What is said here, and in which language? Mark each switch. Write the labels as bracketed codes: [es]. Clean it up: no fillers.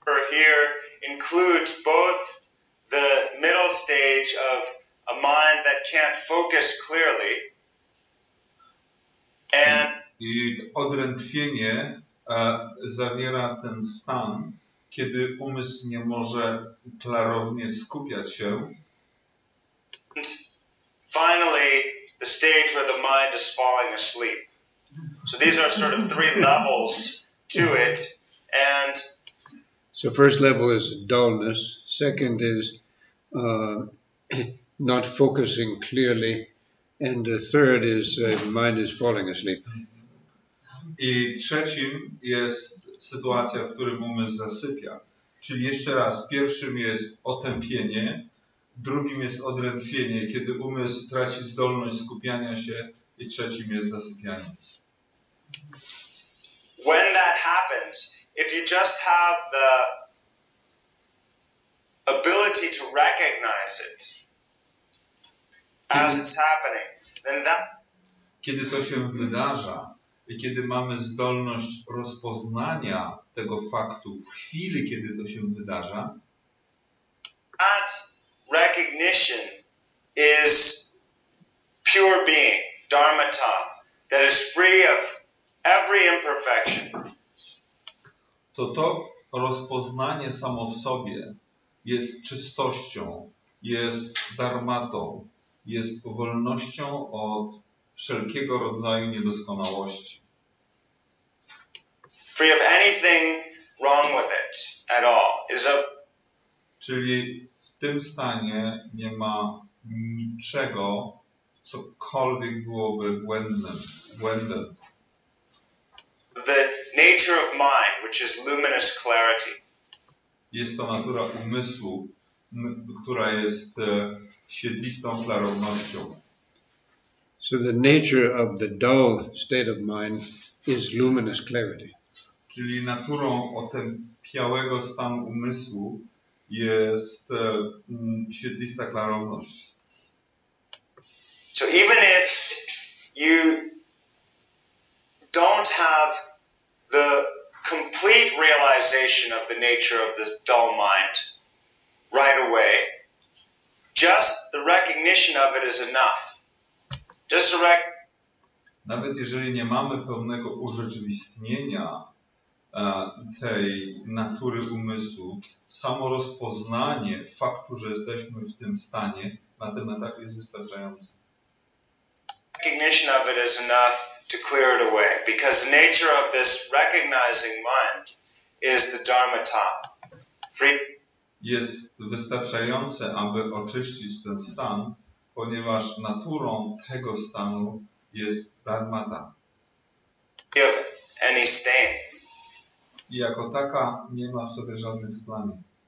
[en] Here includes both the middle stage of a mind that can't focus clearly and [pl] I odrętwienie zawiera ten stan, kiedy umysł nie może klarownie skupiać się. [en] Finally, the stage where the mind is falling asleep. So these are sort of three levels to it, and So first level is dullness. Second is not focusing clearly. And the third is mind is falling asleep. [pl] I trzecim jest sytuacja, w którym umysł zasypia. Czyli jeszcze raz, pierwszym jest otępienie, drugim jest odrętwienie, kiedy umysł traci zdolność skupiania się, i trzecim jest zasypianie. [en] When that happens, if you just have the ability to recognize it as it's happening, then that... [pl] Kiedy to się wydarza i kiedy mamy zdolność rozpoznania tego faktu w chwili, kiedy to się wydarza, [en] that recognition is pure being, dharmata, that is free of every imperfection. [pl] To rozpoznanie samo w sobie jest czystością, jest dharmatą, jest wolnością od wszelkiego rodzaju niedoskonałości. [en] Free of anything wrong with it at all. [pl] Czyli w tym stanie nie ma niczego, cokolwiek byłoby błędem. [en] The nature of mind, which is luminous clarity. [pl] Jest to natura umysłu, która jest świetlistą klarownością. [en] So the nature of the dull state of mind is luminous clarity. [pl] Czyli naturą otępiałego stanu umysłu jest świetlista klarowność. [en] So even if you don't have the complete realization of the nature of this dull mind right away, just the recognition of it is enough. [pl] Nawet jeżeli nie mamy pełnego urzeczywistnienia tej natury umysłu, samo rozpoznanie faktu, że jesteśmy w tym stanie, na tym etapie jest wystarczające. [en] Recognition of it is enough to clear it away, because the nature of this recognizing mind is the dharmata. [pl] Jest wystarczające, aby oczyścić ten stan, ponieważ naturą tego stanu jest dharmata. [en] Any stain. [pl] I jako taka nie ma w sobie żadnych splamień.